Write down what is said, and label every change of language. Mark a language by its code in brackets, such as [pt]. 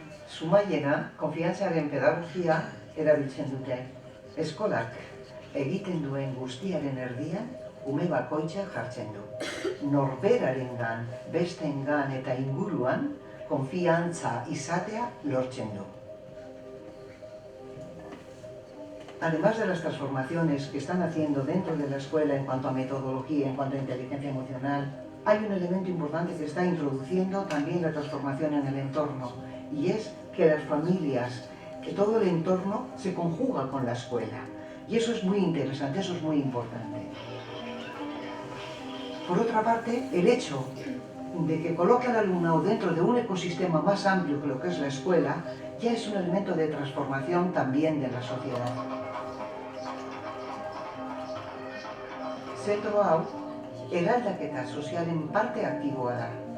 [eu] Zumaiena, konfiantzaren pedagogia erabiltzen dute. Eskolak egiten duen guztiaren erdian, ume bakoitza jartzen du. Norberarengan, besteengan eta inguruan, konfiantza izatea lortzen du. [es] Además de las transformaciones que están haciendo dentro de la escuela en cuanto a metodología, en cuanto a inteligencia emocional, hay un elemento importante que está introduciendo también la transformación en el entorno, y es que las familias, que todo el entorno se conjuga con la escuela. Y eso es muy interesante, eso es muy importante. Por otra parte, el hecho de que coloque al alumnado dentro de un ecosistema más amplio que lo que es la escuela, ya es un elemento de transformación también de la sociedad. [eu] Zentro hau, eraldaketa sozialen parte aktiboa da.